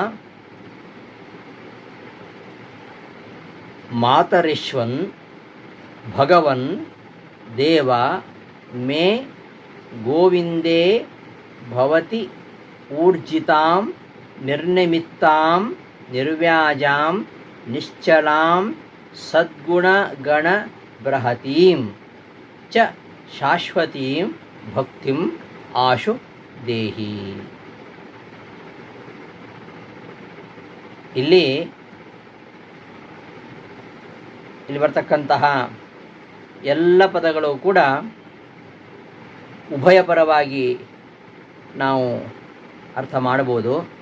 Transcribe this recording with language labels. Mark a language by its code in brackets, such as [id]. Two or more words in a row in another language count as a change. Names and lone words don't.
[sa] ಮಾತರಿಶ್ವನ್ ಭಗವನ್ ದೇವ ಮೇ ಗೋವಿಂದೇ ಭವತಿ ಊರ್ಜಿತಾಂ ನಿರ್ನಿಮಿತ್ತಾಂ ನಿರ್ವ್ಯಾಜಾಂ ನಿಶ್ಚಲಾಂ ಸದ್ಗುಣಗಣಬೃಹತೀಂ ಚ ಶಾಶ್ವತೀಂ ಭಕ್ತಿಂ ಆಶು ದೇಹಿ. [kn] ಇಲ್ಲಿ ಬರ್ತಕ್ಕಂತಹ ಎಲ್ಲ ಪದಗಳು ಕೂಡ ಉಭಯಪರವಾಗಿ ನಾವು ಅರ್ಥ ಮಾಡಬಹುದು.